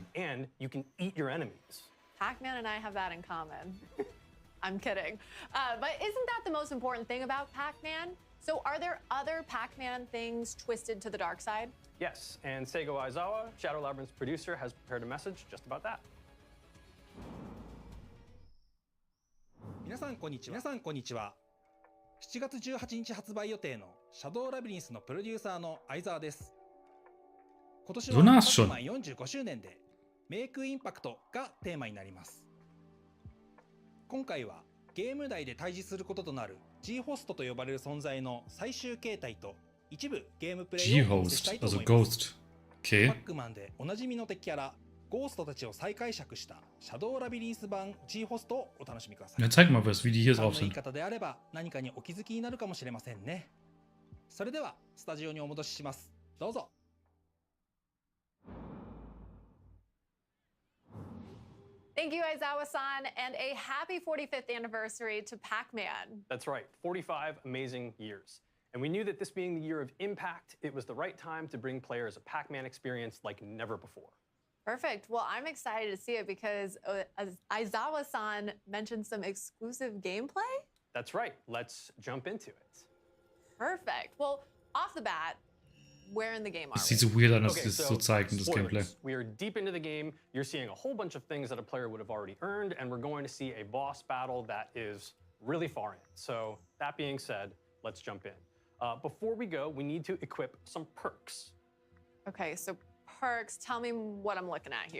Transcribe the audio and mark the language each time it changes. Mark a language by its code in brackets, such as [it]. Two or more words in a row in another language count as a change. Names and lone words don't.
[en] Pac-Man, and you can eat your enemies. Pac-Man and I have that in common. I'm kidding. But isn't that the most important thing about Pac-Man? So are there other Pac-Man things twisted to the dark side? Yes, and Seigo Aizawa, Shadow Labyrinth's producer, has prepared a message just about that. [ja] 皆さんこんにちは。7月18日発売予定のシャドウラビリンスのプロデューサーの相沢です。今年はパックマン45周年で [en] make impact [ja] がテーマになります。今回はゲーム内で対峙することとなる G ホストと呼ばれる存在の最終形態と一部ゲームプレイをお見せしたいと思います。パックマンでおなじみの敵キャラゴーストたちを再解釈したシャドウラビリンス版 G ホストをお楽しみください。 [de] Ja, zeig mal was, wie die hier drauf [ja] 言い [de] sind. [ja] 方であれば何かにお気づきになるかもしれませんね。それではスタジオにお戻しします。どうぞ。 [en] Thank you, Aizawa-san, and a happy 45th anniversary to Pac-Man. That's right, 45 amazing years. And we knew that this being the year of impact, it was the right time to bring players a Pac-Man experience like never before. Perfect. Well, I'm excited to see it because Aizawa-san mentioned some exclusive gameplay. That's right. Let's jump into it. Perfect. Well, off the bat, where in the game are [de] Es [en] we? [de] sieht so weird an, dass [en] Okay, [de] sie das so so zeigen, das Gameplay. [en] spoilers. We are deep into the game. You're seeing a whole bunch of things that a player would have already earned, and we're going to see a boss battle that is really far in. So that being said, let's jump in. Before we go, we need to equip some perks. Okay, so perks, tell me what I'm looking at here.